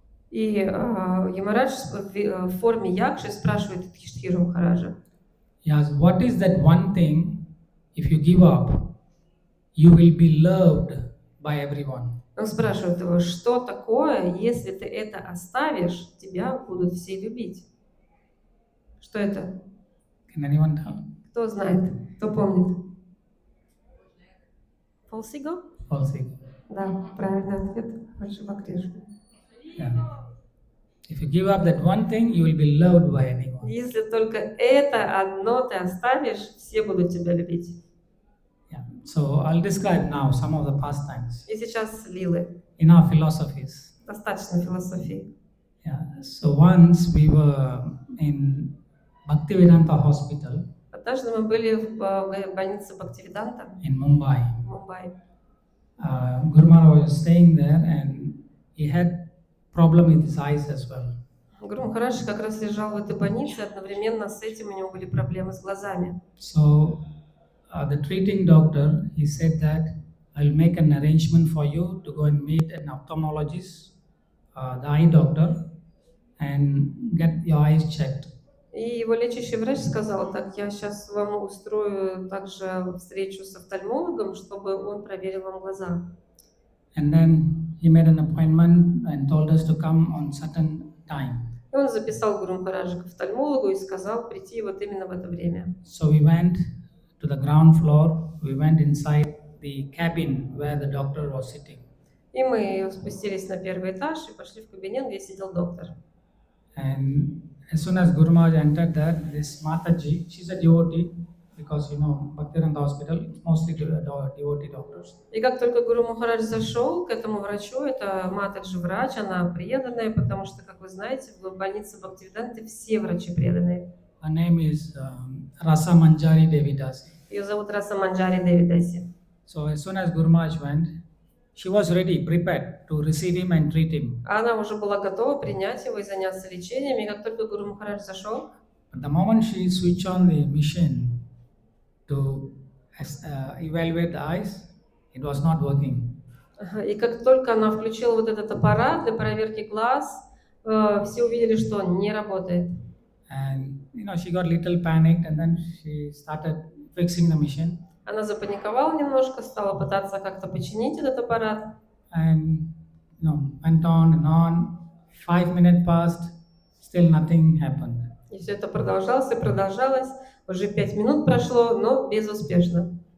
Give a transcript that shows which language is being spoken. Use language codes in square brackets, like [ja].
[ru] И Ямарадж в форме Якши спрашивает Юдхиштхиру Махараджа. [en] he asked, what is that one thing, if you give up, you will be loved by everyone? [ru] Он спрашивает его, что такое, если ты это оставишь, тебя будут все любить? Что это? [en] Can anyone tell? [ru] Кто знает? Кто помнит? Полсиго? [en] Also, [ru] Да, правильный ответ. Большого Кришны. [en] yeah. If you give up that one thing, you will be loved by anyone. [ru] Если только это одно ты оставишь, все будут тебя любить. [en] Yeah. So I'll describe now some of the pastimes [ru] И сейчас лилы. [en] in our philosophies. [ru] Достаточно философии. [en] Yeah. So once we were in Bhaktivedanta Hospital [ru] Однажды мы были в больнице Бхактивиданта [en] in Mumbai. [ru] в Мумбаи. [en] Guru Maharaj was staying there and he had problem with his eyes as well. [ru] Гуру Махарадж как раз лежал в этой больнице, одновременно с этим у него были проблемы с глазами. [en] So the treating doctor, he said that I'll make an arrangement for you to go and meet an ophthalmologist, the eye doctor, and get your eyes checked. [ru] И его лечащий врач сказал, так, я сейчас вам устрою также встречу с офтальмологом, чтобы он проверил вам глаза. [en] And then he made an appointment and told us to come on certain time. [ru] И он записал Гуру Махараджа к офтальмологу и сказал прийти вот именно в это время. [en] So we went to the ground floor, we went inside the cabin where the doctor was sitting. [ru] И мы спустились на первый этаж и пошли в кабинет, где сидел доктор. [en] And as soon as Guru Maharaj entered there, this Mataji, she's a devotee, because you know, Bhaktivedanta Hospital, it's mostly devotee doctors. [ru] И как только Гуру Махарадж зашел к этому врачу, это Матаджи врач, она преданная, потому что, как вы знаете, в больнице Бхактивиданты все врачи преданные. [en] Her name is Rasa Manjari Devidasi. [ru] Ее зовут Раса Манджари Девидаси. [en] So as soon as Guru Maharaj went, she was ready, prepared to receive him and treat him. [ru] Она уже была готова принять его и заняться лечением, и как только Гуру Махарадж зашел, [en] But the moment she switched on the machine to evaluate the eyes, it was not working. [ru] и как только она включила вот этот аппарат для проверки глаз, все увидели, что он не работает. [en] And you know, she got little panicked, and then she started fixing the machine. [ru] Она запаниковала немножко, стала пытаться как-то починить этот аппарат. [en] And you know, went on and on. 5 minutes passed, still nothing happened. [ru] И все это продолжалось и продолжалось. Уже 5 минут прошло, но безуспешно.